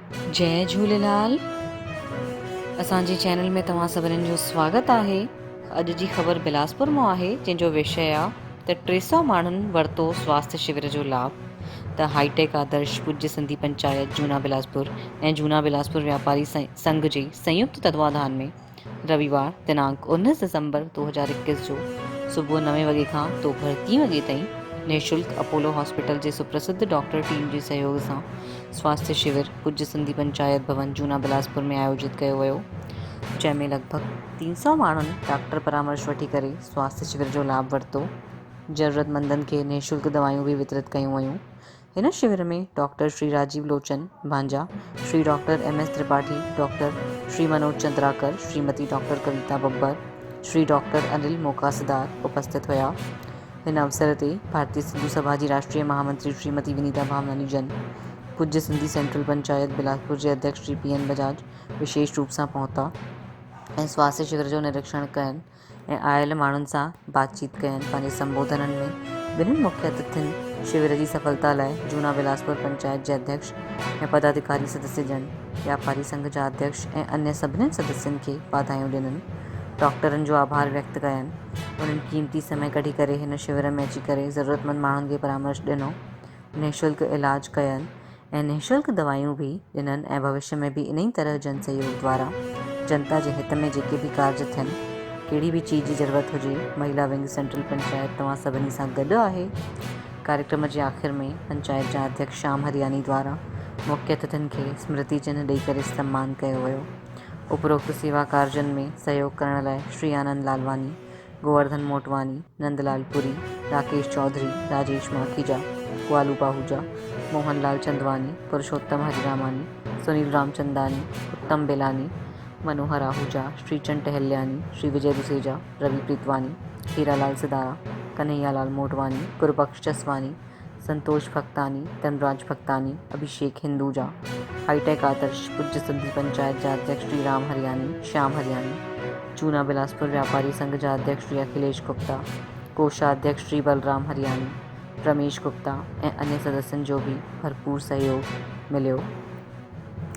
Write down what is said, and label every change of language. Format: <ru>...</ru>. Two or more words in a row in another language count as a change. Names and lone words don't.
<sd>जय झूलेलाल। असांजे चैनल में तव्हां सभिनीनि जो स्वागत आहे। अॼु जी ख़बर बिलासपुर मां आहे, जंहिंजो विषय आहे त 300 माण्हुनि वरितो स्वास्थ्य शिविर जो लाभ। त हाईटेक आदर्श पूज्य सिंधी पंचायत जूना बिलासपुर ऐं जूना बिलासपुर व्यापारी संघ जे संयुक्त तत्वाधान में रविवार दिनांक 19 दिसंबर 2021 जो सुबुह 9 वॻे खां दोपहर 3 वॻे ताईं निःशुल्क अपोलो हॉस्पिटल जे सुप्रसिद्ध डॉक्टर टीम जे सहयोग सां स्वास्थ्य शिविर पूज्य सिंधी पंचायत भवन जूना बिलासपुर में आयोजित कयो वियो, जंहिंमें लॻभॻि 300 माण्हुनि डॉक्टर परामर्श वठी करे स्वास्थ्य शिविर जो लाभ वरितो। ज़रूरतमंदनि खे निःशुल्क दवायूं बि वितरित कयूं वयूं। हिन शिविर में डॉक्टर श्री राजीव लोचन भांजा, श्री डॉक्टर MS त्रिपाठी, डॉक्टर श्री मनोज चंद्राकर, श्रीमती डॉक्टर कविता बब्बर, श्री डॉक्टर अनिल मोकासदार उपस्थित हुआ। हिन अवसर ते भारतीय सिंधु सभा जी राष्ट्रीय महामंत्री श्रीमती विनीता भावनानी जन, पूज्य सिंधी सेंट्रल पंचायत बिलासपुर जे अध्यक्ष श्री PN बजाज विशेष रूप सां पहुता ऐं स्वास्थ्य शिविर जो निरीक्षण कयनि ऐं आयल माण्हुनि सां बातचीत कयनि। पंहिंजे संबोधननि में ॿिन्हिनि मुख्य अतिथियुनि शिविर जी सफलता लाइ जूना बिलासपुर पंचायत जे अध्यक्ष ऐं पदाधिकारी सदस्य जन, व्यापारी संघ जा अध्यक्ष ऐं अन्य सभिनीनि सदस्यनि खे वाधायूं ॾिननि। डॉक्टरनि जो आभार व्यक्त कयनि। उन्हनि क़ीमती समय कढी करे हिन शिविर में अची करे ज़रूरतमंद माण्हुनि खे परामर्श ॾिनो, निःशुल्क इलाज कयनि ऐं निःशुल्क दवायूं बि ॾिननि ऐं भविष्य में भी इन ई तरह जन सहयोग द्वारा जनता जे हित में जेके भी कार्य थियनि, कहिड़ी भी चीज़ जी ज़रूरत हुजे, महिला विंग सेंट्रल पंचायत तव्हां सभिनी सां गॾु आहे। कार्यक्रम जे आख़िर में पंचायत जा अध्यक्ष श्याम हरियानी द्वारा मुख्य अतिथियुनि खे स्मृति चिन्ह ॾेई करे सम्मान कयो वियो। उपरोक्त सेवा कार्जनि में सहयोग करण लाइ श्री आनंद लालवानी, गोवर्धन मोटवानी, नंदलाल पुरी, राकेश चौधरी, राजेश माखीजा, ग्वालू पाहूजा, मोहनलाल चंदवानी, पुरुषोत्तम हरिरामानी, सुनील रामचंदानी, उत्तम बेलानी, मनोहर आहूजा, श्रीचंद टहल्यानी, श्री विजय दुसेजा, रवि प्रीतवानी, हीरालाल सिदारा, कन्हैयालाल मोटवानी, गुरुबख्श जसवानी, संतोष भक्तानी, धनराज भक्तानी, अभिषेक हिंदूजा, हाईटेक आदर्श पूज्य सिंधी पंचायत जा अध्यक्ष श्री राम हरियानी, श्याम हरियानी, जूना बिलासपुर व्यापारी संघ जा अध्यक्ष श्री अखिलेश गुप्ता, कोषाध्यक्ष श्री बलराम हरियानी, रमेश गुप्ता ऐं अन्य सदस्यनि जो भी भरपूर सहयोग मिलियो।</sd>